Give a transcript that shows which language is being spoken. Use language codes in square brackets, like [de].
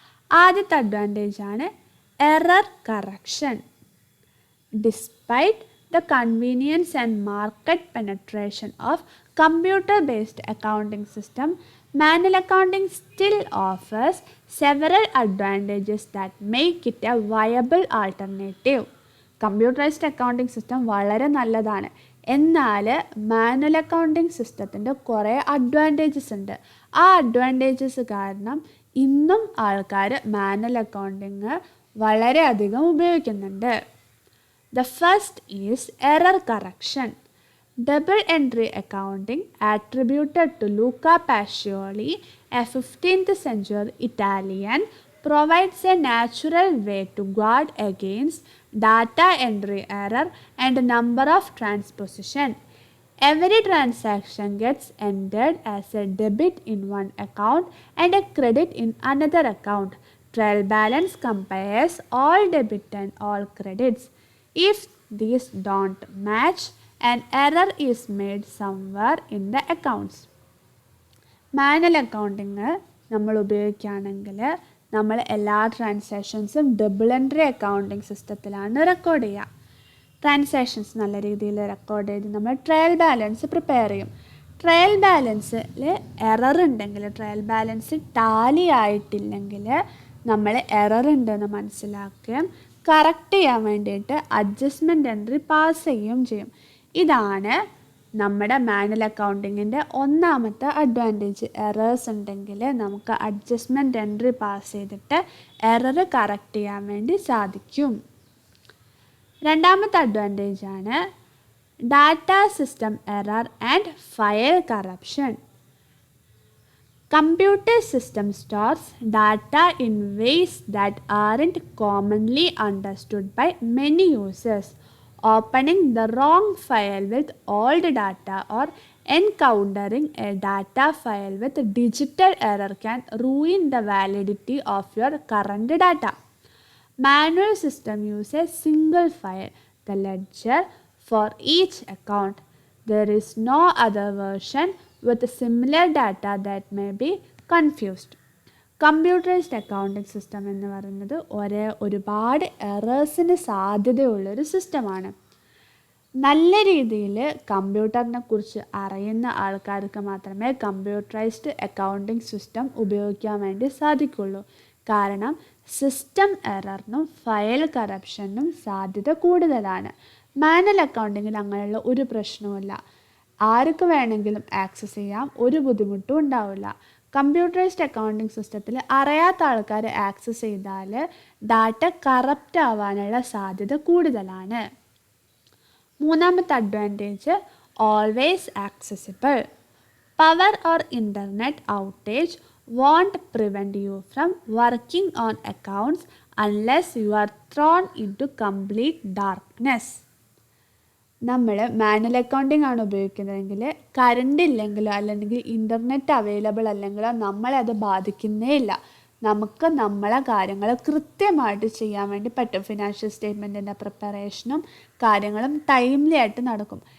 [ml] ആദ്യത്തെ അഡ്വാൻറ്റേജ് ആണ് error correction. [en] Despite the convenience and market penetration of computer-based accounting system, manual accounting still offers several advantages that make it a viable alternative. [ml] Computerised accounting system വളരെ നല്ലതാണ്, എന്നാൽ manual accounting സിസ്റ്റത്തിൻ്റെ കുറേ advantages ഉണ്ട്. ആ advantages കാരണം ഇന്നും ആൾക്കാർ മാനുവൽ അക്കൗണ്ടിങ് വളരെയധികം ഉപയോഗിക്കുന്നുണ്ട്. [en] The first is error correction. Double entry accounting, attributed to Luca Pacioli, a 15th century Italian, provides a natural way to guard against data entry error and number of transposition. Every transaction gets entered as a debit in one account and a credit in another account. Trial balance compares all debit and all credits. If these don't match, an error is made somewhere in the accounts. [ml] Manual accounting നമ്മൾ ഉപയോഗിക്കുകയാണെങ്കിൽ നമ്മൾ എല്ലാ ട്രാൻസാക്ഷൻസും double entry accounting സിസ്റ്റത്തിലാണ് record ചെയ്യുക. Transactions നല്ല രീതിയിൽ record ചെയ്ത് നമ്മൾ trial balance prepare ചെയ്യും. ട്രയൽ ബാലൻസിൽ എറർ ഉണ്ടെങ്കിൽ, ട്രയൽ ബാലൻസ് ടാലി ആയിട്ടില്ലെങ്കിൽ നമ്മൾ എറർ ഉണ്ടെന്ന് മനസ്സിലാക്കുകയും കറക്റ്റ് ചെയ്യാൻ വേണ്ടിയിട്ട് അഡ്ജസ്റ്റ്മെൻറ്റ് എൻട്രി പാസ് ചെയ്യുകയും ചെയ്യും. ഇതാണ് നമ്മുടെ മാനുവൽ അക്കൗണ്ടിങ്ങിൻ്റെ ഒന്നാമത്തെ അഡ്വാൻറ്റേജ്. എറേഴ്സ് ഉണ്ടെങ്കിൽ നമുക്ക് അഡ്ജസ്റ്റ്മെൻറ്റ് എൻട്രി പാസ് ചെയ്തിട്ട് എറർ കറക്റ്റ് ചെയ്യാൻ വേണ്ടി സാധിക്കും. രണ്ടാമത്തെ അഡ്വാൻറ്റേജ് ആണ് data system error and file corruption. [en] Computer system stores data in ways that aren't commonly understood by many users. Opening the wrong file with old data or encountering a data file with digital error can ruin the validity of your current data. Manual system use a single file, the ledger, for each account. There is no other version with similar data that may be confused. [ml] Computerised accounting system എന്ന് പറയുന്നത് ഒരുപാട് എറേഴ്സിന് സാധ്യതയുള്ളൊരു സിസ്റ്റമാണ്. നല്ല രീതിയിൽ കമ്പ്യൂട്ടറിനെ കുറിച്ച് അറിയുന്ന ആൾക്കാർക്ക് മാത്രമേ കമ്പ്യൂട്ടറൈസ്ഡ് അക്കൗണ്ടിംഗ് സിസ്റ്റം ഉപയോഗിക്കാൻ വേണ്ടി സാധിക്കുള്ളൂ. കാരണം സിസ്റ്റം എററിനും ഫയൽ കറപ്ഷനും സാധ്യത കൂടുതലാണ്. മാനുവൽ അക്കൗണ്ടിങ്ങിൽ അങ്ങനെയുള്ള ഒരു പ്രശ്നവുമില്ല. ആർക്ക് വേണമെങ്കിലും ആക്സസ് ചെയ്യാം, ഒരു ബുദ്ധിമുട്ടും ഉണ്ടാവില്ല. കമ്പ്യൂട്ടറൈസ്ഡ് അക്കൗണ്ടിംഗ് സിസ്റ്റത്തിൽ അറിയാത്ത ആൾക്കാർ ആക്സസ് ചെയ്താൽ ഡാറ്റ കറപ്റ്റ് ആവാനുള്ള സാധ്യത കൂടുതലാണ്. മൂന്നാമത്തെ advantage, always accessible. [en] Power or internet outage won't prevent you from working on accounts unless you are thrown into complete darkness. [ml] നമ്മൾ മാനുവൽ അക്കൗണ്ടിംഗ് ആണ് ഉപയോഗിക്കുന്നതെങ്കിൽ കറണ്ട് ഇല്ലെങ്കിലോ അല്ലെങ്കിൽ ഇൻ്റർനെറ്റ് അവൈലബിൾ അല്ലെങ്കിലോ നമ്മളെ അത് ബാധിക്കുന്നേ ഇല്ല. നമുക്ക് നമ്മളെ കാര്യങ്ങൾ കൃത്യമായിട്ട് ചെയ്യാൻ വേണ്ടി പറ്റും. ഫിനാൻഷ്യൽ സ്റ്റേറ്റ്മെൻറ്റിൻ്റെ പ്രിപ്പറേഷനും കാര്യങ്ങളും ടൈംലി ആയിട്ട് നടക്കും.